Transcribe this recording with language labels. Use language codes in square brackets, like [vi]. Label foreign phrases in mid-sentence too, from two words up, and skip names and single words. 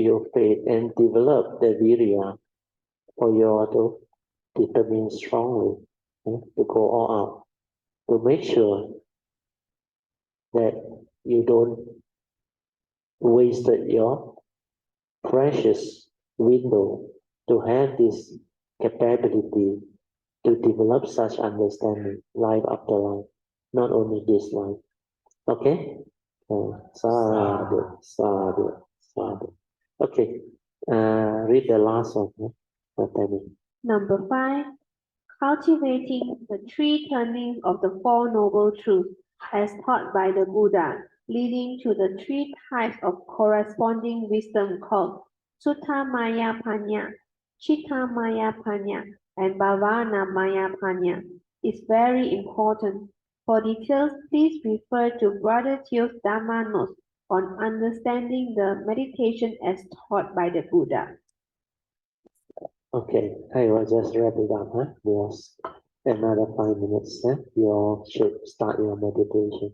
[en] you faith and develop the virya for you all to determine strongly to go all out, to make sure that you don't waste your precious window to have this capability to develop such understanding life after life, not only this life. [pi] Okay? Sadhu, sadhu, sadhu. [en] Okay, read the last one. Number 5. Cultivating the 3 turnings of the 4 noble truths as taught by the Buddha, leading to the 3 types of corresponding wisdom called [pi] Sutta Maya Panya, Chitta Maya Panya, [en] and [pi] Bhavana Maya Panya, [en] is very important. For details, please refer to Brother Teo's Dhamma Notes on understanding the meditation as taught by the Buddha. Okay, I will just wrap it up. Because another 5 minutes. You all should start your meditation.